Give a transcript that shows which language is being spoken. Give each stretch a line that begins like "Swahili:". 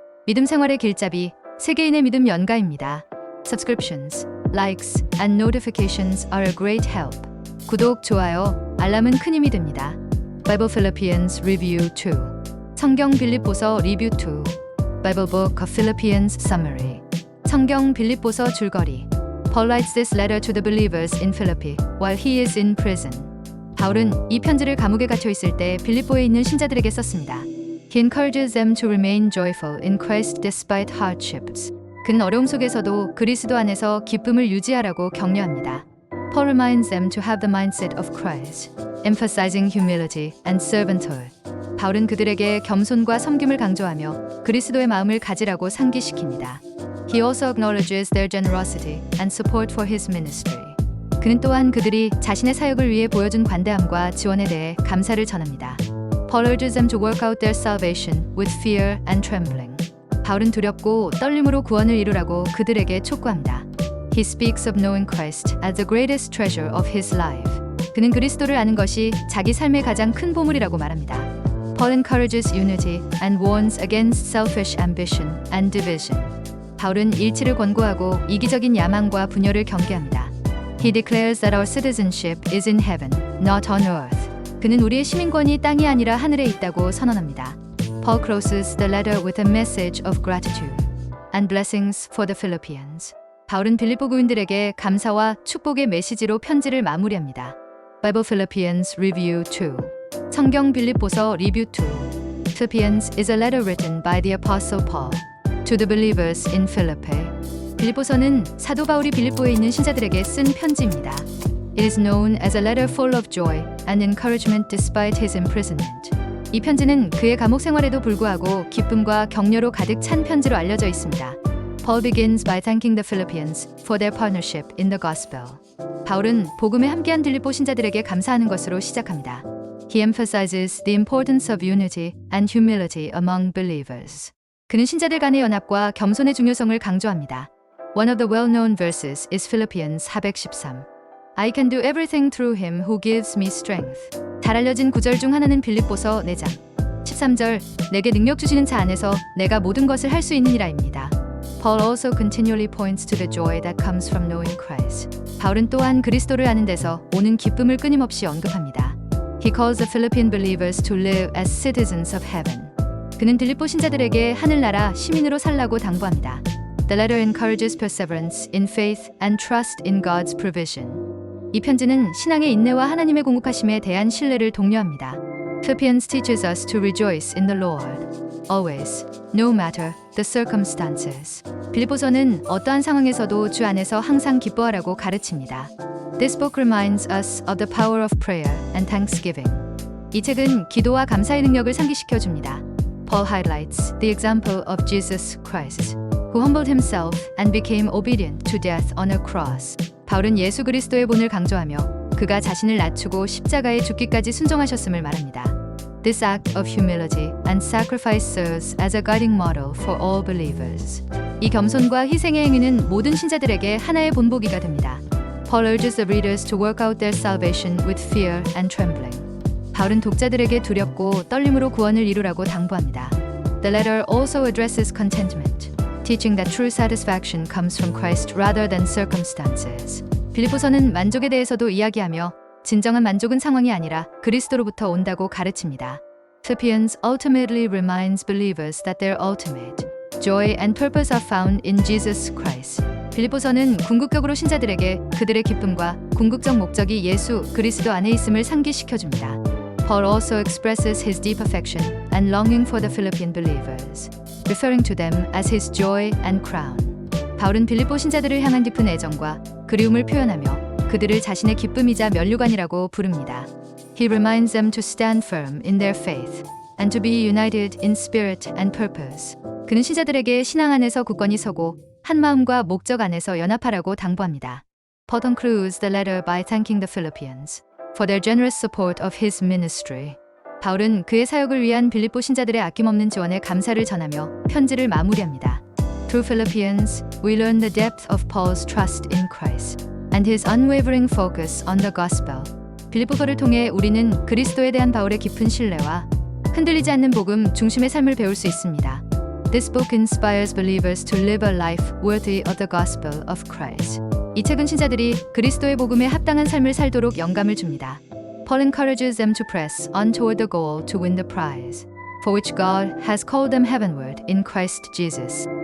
Korean: 믿음 생활의 길잡이, 세계인의 믿음 연가입니다.
English: Subscriptions, likes, and notifications are a great help.
Korean: 구독, 좋아요, 알람은 큰 힘이 됩니다.
English: Bible Philippians Review 2.
Korean: 성경 빌립보서 리뷰 2.
English: Bible Book of Philippians Summary.
Korean: 성경 빌립보서 줄거리.
English: Paul writes this letter to the believers in Philippi while he is in prison.
Korean: 바울은 이 편지를 감옥에 갇혀 있을 때 빌립보에 있는 신자들에게 썼습니다.
English: He encourages them to remain joyful in Christ despite hardships.
Korean: 그는 어려움 속에서도 그리스도 안에서 기쁨을 유지하라고 격려합니다.
English: Paul reminds them to have the mindset of Christ, emphasizing humility and servanthood.
Korean: 바울은 그들에게 겸손과 섬김을 강조하며 그리스도의 마음을 가지라고 상기시킵니다.
English: He also acknowledges their generosity and support for his ministry.
Korean: 그는 또한 그들이 자신의 사역을 위해 보여준 관대함과 지원에 대해 감사를 전합니다.
English: Paul urges them to work out their salvation with fear and trembling.
Korean: 바울은 두렵고 떨림으로 구원을 이루라고 그들에게 촉구합니다.
English: He speaks of knowing Christ as the greatest treasure of his life.
Korean: 그는 그리스도를 아는 것이 자기 삶의 가장 큰 보물이라고 말합니다.
English: Paul encourages unity and warns against selfish ambition and division.
Korean: 바울은 일치를 권고하고 이기적인 야망과 분열을 경계합니다.
English: He declares that our citizenship is in heaven, not on earth.
Korean: 그는 우리의 시민권이 땅이 아니라 하늘에 있다고 선언합니다.
English: Paul closes the letter with a message of gratitude and blessings for the Philippians.
Korean: 바울은 빌립보 교인들에게 감사와 축복의 메시지로 편지를 마무리합니다.
English: Bible Philippians Review 2.
Korean: 성경 빌립보서 리뷰 2.
English: Philippians is a letter written by the Apostle Paul to the believers in Philippi.
Korean: 빌립보서는 사도 바울이 빌립보에 있는 신자들에게 쓴 편지입니다.
English: It is known as a letter full of joy and encouragement despite his imprisonment.
Korean: 이 편지는 그의 감옥 생활에도 불구하고 기쁨과 격려로 가득 찬 편지로 알려져 있습니다.
English: Paul begins by thanking the Philippians for their partnership in the gospel.
Korean: 바울은 복음에 함께한 빌립보 신자들에게 감사하는 것으로 시작합니다.
English: He emphasizes the importance of unity and humility among believers.
Korean: 그는 신자들 간의 연합과 겸손의 중요성을 강조합니다.
English: One of the well-known verses is Philippians 413. I can do everything through him who gives me strength.
Korean: 잘 알려진 구절 중 하나는 빌립보서 4장 13절 내게 능력 주시는 자 안에서 내가 모든 것을 할 수 있느니라입니다.
English: Paul also continually points to the joy that comes from knowing Christ.
Korean: 바울은 또한 그리스도를 아는 데서 오는 기쁨을 끊임없이 언급합니다.
English: He calls the Philippian believers to live as citizens of heaven.
Korean: 그는 빌립보 신자들에게 하늘나라 시민으로 살라고 당부합니다.
English: The letter encourages perseverance in faith and trust in God's provision.
Korean: 이 편지는 신앙의 인내와 하나님의 공급하심에 대한 신뢰를 독려합니다.
English: Philippians teaches us to rejoice in the Lord, always, no matter the circumstances.
Korean: 빌립보서는 어떠한 상황에서도 주 안에서 항상 기뻐하라고 가르칩니다.
English: This book reminds us of the power of prayer and thanksgiving.
Korean: 이 책은 기도와 감사의 능력을 상기시켜 줍니다.
English: Paul highlights the example of Jesus Christ, who humbled himself and became obedient to death on a cross.
Korean: 바울은 예수 그리스도의 본을 강조하며 그가 자신을 낮추고 십자가에 죽기까지 순종하셨음을 말합니다.
English: This act of humility and sacrifice serves as a guiding model for all believers.
Korean: 이 겸손과 희생의 행위는 모든 신자들에게 하나의 본보기가 됩니다.
English: Paul urges the readers to work out their salvation with fear and trembling.
Korean: 바울은 독자들에게 두렵고 떨림으로 구원을 이루라고 당부합니다.
English: The letter also addresses contentment, teaching that true satisfaction comes from Christ rather than circumstances.
Korean: 빌립보서는 만족에 대해서도 이야기하며 진정한 만족은 상황이 아니라 그리스도로부터 온다고 가르칩니다.
English: Philippians ultimately reminds believers that their ultimate joy and purpose are found in Jesus Christ.
Korean: 빌립보서는 궁극적으로 신자들에게 그들의 기쁨과 궁극적 목적이 예수 그리스도 안에 있음을 상기시켜줍니다.
English: Paul also expresses his deep affection and longing for the Philippian believers, referring to them as his joy and crown.
Korean: 바울은 빌립보 신자들을 향한 깊은 애정과 그리움을 표현하며 그들을 자신의 기쁨이자 면류관이라고 부릅니다.
English: He reminds them to stand firm in their faith and to be united in spirit and purpose.
Korean: 그는 신자들에게 신앙 안에서 굳건히 서고 한 마음과 목적 안에서 연합하라고 당부합니다.
English: Paul concludes the letter by thanking the Philippians for their generous support of his ministry.
Korean: 바울은 그의 사역을 위한 빌립보 신자들의 아낌없는 지원에 감사를 전하며 편지를 마무리합니다.
English: Through Philippians, we learn the depth of Paul's trust in Christ and his unwavering focus on the gospel.
Korean: 빌보서를 통해 우리는 그리스도에 대한 바울의 깊은 신뢰와 흔들리지 않는 복음 중심의 삶을 배울 수 있습니다.
English: This book inspires believers to live a life worthy of the gospel of Christ.
Korean: 이 책은 신자들이 그리스도의 복음에 합당한 삶을 살도록 영감을 줍니다.
English: Paul encourages them to press on toward the goal to win the prize, for which God has called them heavenward in Christ Jesus.